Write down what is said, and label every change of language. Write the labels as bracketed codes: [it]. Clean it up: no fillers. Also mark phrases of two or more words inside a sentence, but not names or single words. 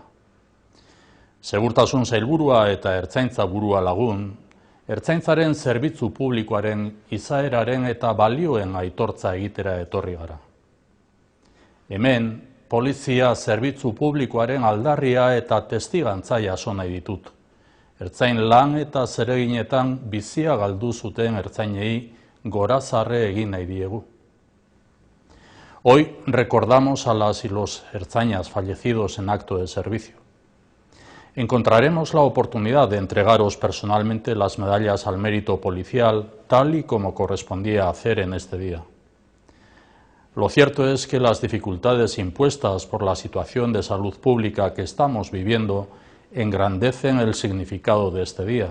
[eu] Segurtasun sailburua eta ertzaintza burua lagun, ertzaintzaren zerbitzu publikoaren izaeraren eta balioen aitortza egitera etorri gara. Hemen, polizia zerbitzu publikoaren aldarria eta testigantza jaso nahi ditut. Ertzain lan eta zereginetan bizia galdu zuten ertzainei gorazarre egin nahi diegu. [es] Hoy recordamos a las y los ertzainas fallecidos en acto de servicio. Encontraremos la oportunidad de entregaros personalmente las medallas al mérito policial, tal y como correspondía hacer en este día. Lo cierto es que las dificultades impuestas por la situación de salud pública que estamos viviendo engrandecen el significado de este día.